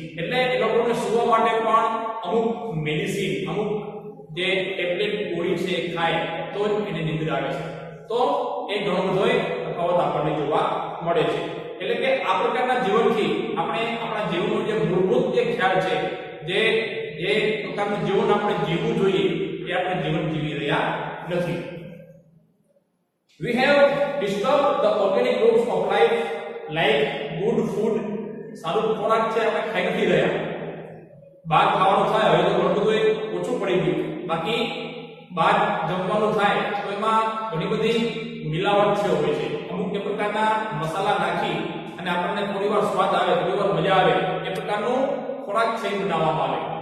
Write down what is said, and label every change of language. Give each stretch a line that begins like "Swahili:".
Gujarati: એટલે એ લોકોને સુવા માટે પણ અમુક મેડિસિન, અમુક જે ટેબ્લેટ ગોળી છે ખાય તો જ એને નિંદ્રા આવે છે. તો એ ઘણો બધો તફાવત આપણને જોવા મળે છે. એટલે કે આ પ્રકારના જીવનથી આપણે આપણા જીવનનો જે મૂળભૂત જે ખ્યાલ છે, જે પ્રકારનું જીવન આપણે જીવવું જોઈએ એ આપણે જીવન જીવી રહ્યા નથી.
English: We have disturbed the organic roots of life like good food.
Gujarati: સારું ખોરાક છે આપણે ખાઈ નથી રહ્યા. બહાર ખાવાનું થાય હવે તો ઘણું બધું ઓછું પડી ગયું. બાકી બહાર જમવાનું થાય તો એમાં ઘણી બધી મિલાવટ છે હોય છે. અમુક એ પ્રકારના મસાલા નાખી અને આપણને થોડી વાર સ્વાદ આવે, થોડી વાર મજા આવે એ પ્રકારનું ખોરાક છે બનાવવામાં આવે.